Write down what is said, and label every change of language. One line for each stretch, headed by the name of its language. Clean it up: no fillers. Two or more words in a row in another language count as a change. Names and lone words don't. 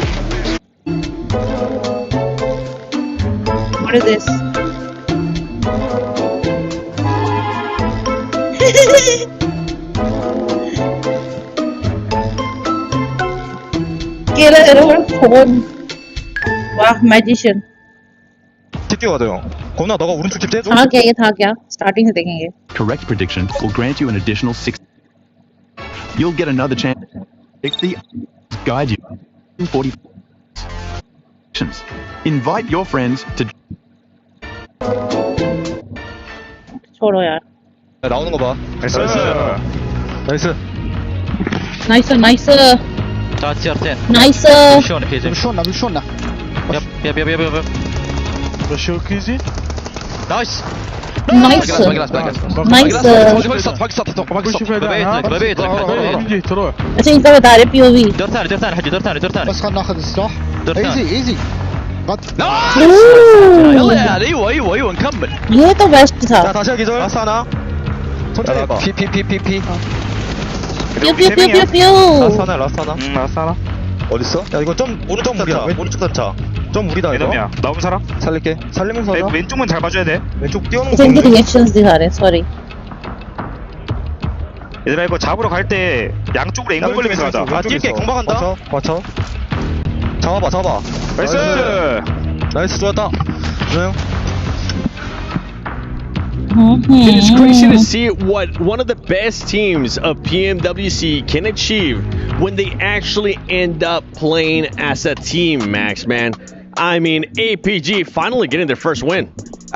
English: What is this?
Hindi: फोन। वाह मैजिशियन।
Korean: 뛰어가요. 고나 너가 오른쪽 집 떼줘.
Hindi: था क्या ये, था क्या? स्टार्टिंग से देखेंगे।
English: Correct prediction will grant you an additional 6. You'll get another chance to pick the guide you. 40. Invite your friends to.
Hindi: छोड़ो यार।
Korean: 나오는 거 봐.
English: Nice. Nice. Nice nice.
Korean: 자, CR10. 나이스. 루시오네, 페이지. 루시온나 루시온나. 얍. 루시오 퀴즈. 나이스. 나이스.
Hindi: नाइस। अच्छा इनका बता रहे POV।
Arabic: دور ثاني حجي، دور ثاني. بس خلنا ناخذ السلاح. دور ثاني. ايزي. يلا يا ايوه نكمل.
Hindi: ये तो बेस्ट था।
Korean: 자 다시 기절. 아싸 하나. 천천히 해봐. 피. 뾰뾰뾰뾰뾰. 라스 하나. 어딨어? 야 이거 좀 오른쪽 무리야. 오른쪽 단차. 좀 무리다 이거. 이놈이야. 나오는 사람? 살릴게. 살리면서 하자. 왼쪽만 잘 봐줘야 돼. 왼쪽 뛰어오는
Hindi: इनके रिएक्शंस दिखा रहे हैं, सॉरी।
Korean: 얘들아 이거 잡으러 갈 때 양쪽으로 앵글 걸리면서 가자. 아 뛸게. 공방한다. 맞춰. 잡아봐. 나이스 좋았다. 그래요.
English: It is crazy to see what one of the best teams of PMWC can achieve when they actually end up playing as a team, Max, man. I mean, APG finally getting their first win.